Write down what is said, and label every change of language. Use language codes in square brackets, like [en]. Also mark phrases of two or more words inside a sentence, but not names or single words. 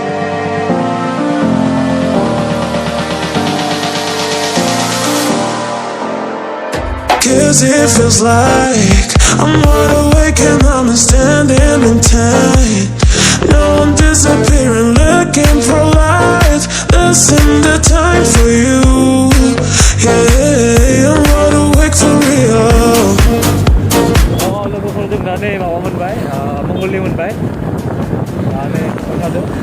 [en] Cause it feels like I'm wide awake and I'm standing in time. Now I'm disappearing, looking for light. This ain't the time for you. Yeah, I'm wide awake for real. [brx] लोगोफोर जों दा नै माबा मोनबाय मंगलदै मोनबाय दा नै ओंखारदों